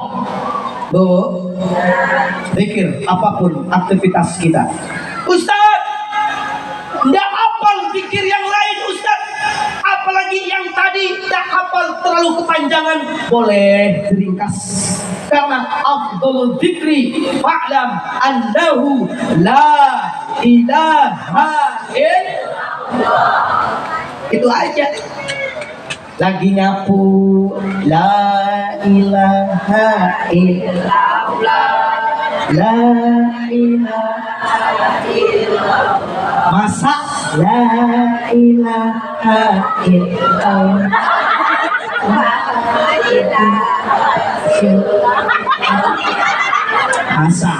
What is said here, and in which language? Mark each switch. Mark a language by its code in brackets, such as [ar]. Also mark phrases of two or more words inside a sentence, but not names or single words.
[id] Bu, zikir apapun aktivitas kita. Ustaz, nggak hafal zikir yang lain Ustaz, apalagi yang tadi nggak hafal, terlalu kepanjangan. Boleh diringkas, karena [ar] أفضل الذكر فاعلم أنه لا إله إلا الله. [id] Itu aja. Lagi nyapu, [ar] لا إله إلا الله، لا إله إلا الله. Masak, لا إله إلا الله, masak.